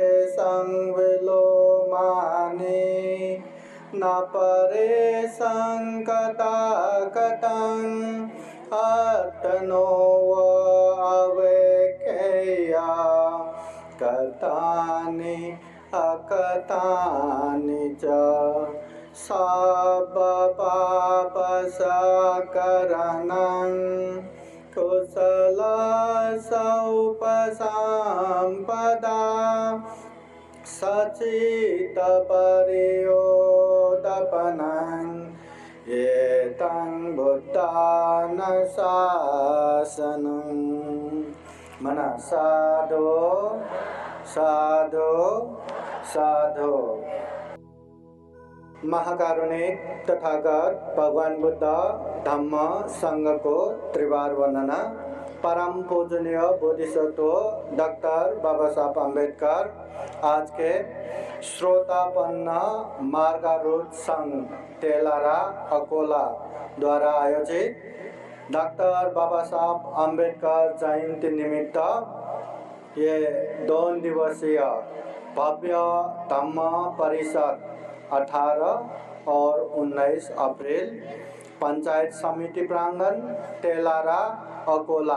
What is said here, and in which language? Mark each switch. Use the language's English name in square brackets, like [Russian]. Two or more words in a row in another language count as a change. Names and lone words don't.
[Pali] संविलोमानि, न परे संकटाकटं, अतनो अवेक्ष्या, कथानि अकथानि च, सब पापसकरणं, कुशल उपसंपदा, सचित परियोदपनं, एतं बुद्धान शासनं। मना साधो साधो साधो। [Hindi] महाकारुणिक तथागत भगवान बुद्ध धम्म संघ को त्रिवार वंदना। परम पूजनीय बोधिसत्व डॉक्टर बाबा साहब अम्बेडकर आज के श्रोतापन्न मार्गारूढ़ संघ तेलारा अकोला द्वारा आयोजित डॉक्टर बाबा साहब अम्बेडकर जयंती निमित्त ये 2 दिवसीय भव्य धम्म परिषद 18 और 19 अप्रैल पंचायत समिति प्रांगण तेलारा अकोला।